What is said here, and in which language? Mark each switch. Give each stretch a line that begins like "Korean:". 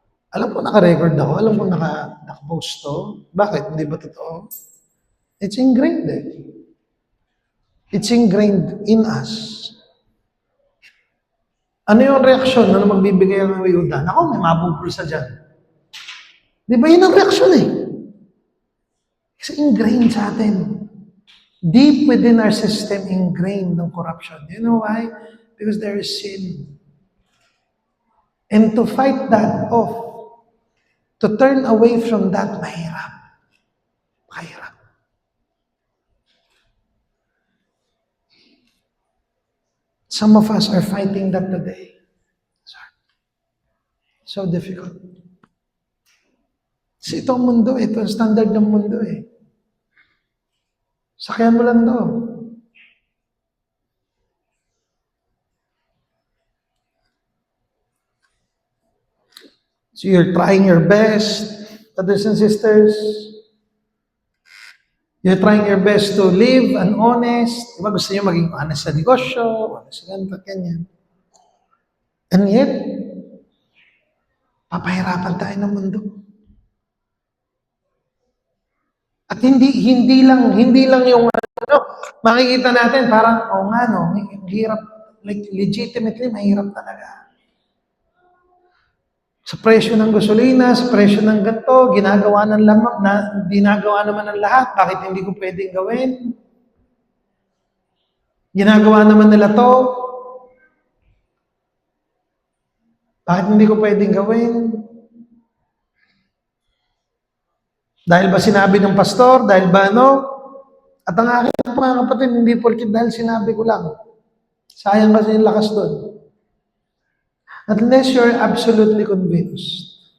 Filipino: Alam ko naka-record ako, alam ko naka-post to. Bakit? Hindi ba totoo?
English: It's ingrained eh. It's ingrained in us.
Filipino: Ano yung reaksyon na magbibigay ng ayuda? Ako, may mabubulsa dyan. Di ba yun ang reaksyon eh? Kasi ingrained sa atin.
English: Deep within our system, ingrained ng corruption. You know why? Because there is sin. And to fight that off, to turn away from that,
Filipino: mahirap. Mahirap.
English: Some of us are fighting that today. So difficult.
Filipino: Kasi ito ang mundo, ito ang standard ng mundo eh. Sakyan mo lang to.
English: So you're trying your best, brothers and sisters. You're trying your best to live an honest.
Filipino: Diba gusto niyo maging honest sa negosyo, honest sa ganito, ganyan.
English: And yet,
Filipino: papahirapan tayo ng mundo. At hindi lang yung makikita natin parang, nga no, hirap,
English: like legitimately
Filipino: mahirap talaga. Sa presyo ng gasolina, sa presyo ng ganito, ginagawa naman ng lahat. Bakit hindi ko pwedeng gawin? Ginagawa naman nila to. Bakit hindi ko pwedeng gawin? Dahil ba sinabi ng pastor? Dahil ba ano? At ang aking mga kapatid, hindi porkit dahil sinabi ko lang. Sayang kasi yung lakas doon.
English: Unless you're absolutely convinced.